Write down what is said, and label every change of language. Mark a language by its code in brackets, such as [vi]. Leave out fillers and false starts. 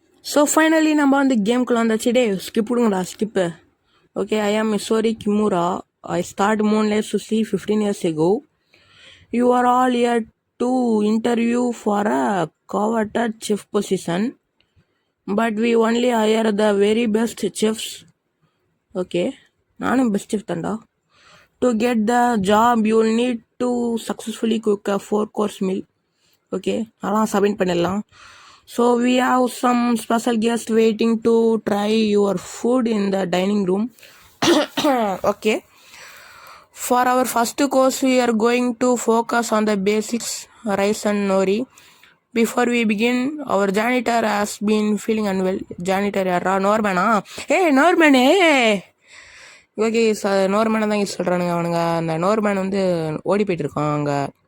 [ta] So finally நம்ம வந்து கேம்குள்ளே வந்தாச்சு. டே ஸ்கிப் விடுங்கடா, ஸ்கிப்பு. ஓகே, [en] I am Misori Kimura. I start Moonlight Sushi 15 years ago. You are all here to interview for a coveted chef position, but we only hire the very best chefs. [ta] Okay, நானும் best chef தான்டா. [en] To get the job, you will need to successfully cook a 4-course meal. [ta] Okay, அதெல்லாம் submit பண்ணிடலாம். [en] So we have some special guests waiting to try your food in the dining room. Okay. For our first course, we are going to focus on the basics, rice and nori. Before we begin, our janitor has been feeling unwell. [ta] Janitor யாரா? நோர்மேனா? நோர்மேனே. Okay, நோர்மேனை தான் சொல்கிறானுங்க அவனுங்க. அந்த நோர்மேன் வந்து ஓடி போயிட்டு இருக்கான் அங்கே.